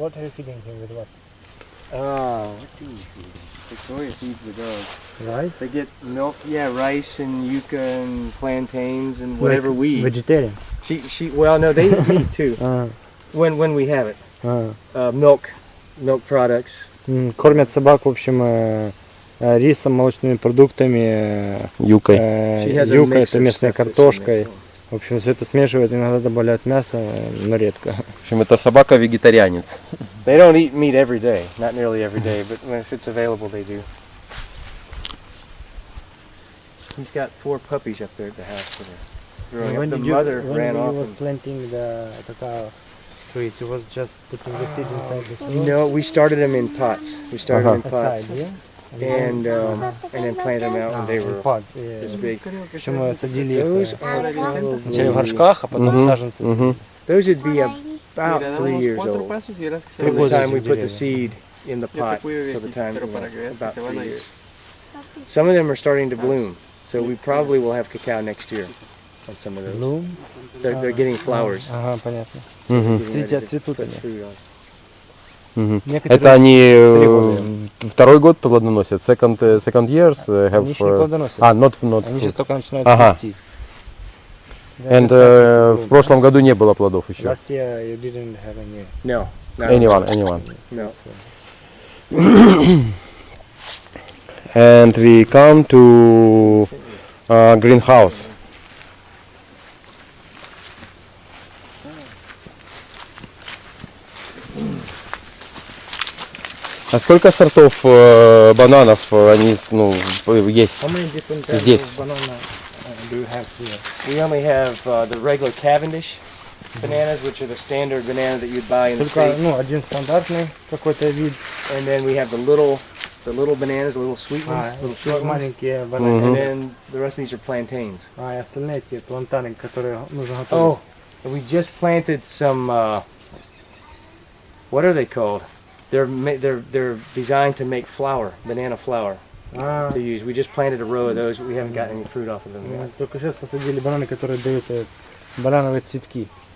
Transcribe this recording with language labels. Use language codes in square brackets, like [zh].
[en] What are you feeding him with what? What do you feed? Victoria feeds the dogs. Rice? They get milk, rice and yucca and plantains and whatever we eat. Vegetarian? Well, no, they eat meat too. When we have it. Milk products. [ru] Кормят собак, в общем, рисом, молочными продуктами, Юкой. юкой, это местной картошкой. В общем, все это смешивают, иногда добавляют мясо, но редко. В общем, это собака-вегетарианец. [en] They don't eat meat every day, not nearly every day, but if it's available, they do. He's got 4 puppies up there at the house that are growing up. The mother ran off. When he was planting the cacao trees, he was just putting the seed inside the soil? No, we started them in pots. We started them in pots. Aside, yeah? And then planted them out when they were this big. [ru] Причем мы садили их вначале в горшках, а потом саженцы. [en] Those would be about 3 years old. From the time we put the seed in the pot till the time, about 3 years. Some of them are starting to bloom, so we probably will have cacao next year on some of those. Bloom? They're getting flowers. [ru] Ага, понятно. Цветут они. Это они второй год плодоносят? [en] Second years have... [ru] Они еще не плодоносят. [en] Not [ru] Они сейчас только начинают цвести. And в прошлом году не было плодов еще? [en] Last year you didn't have any. No. Anyone. No. And we come to greenhouse. [ru] А сколько сортов бананов они есть [en] How many different types [ru] здесь? [en] of banana do you have here? We only have the regular Cavendish bananas, which are the standard banana that you'd buy in the [ru] Только, [en] States. [ru] один стандартный какой-то вид. [en] And then we have the little bananas, the little sweet ones, little short ones. [ru] Маленькие бананы. [en] And then the rest of these are plantains. [ru] И остальные такие плантаны, которые нужно готовить. [en] Oh, and we just planted some, what are they called? They're designed to make flour, banana flour to use. We just planted a row of those, but we haven't gotten any fruit off of them yet. [ru] Только сейчас посадили бананы, которые дают банановые цветки.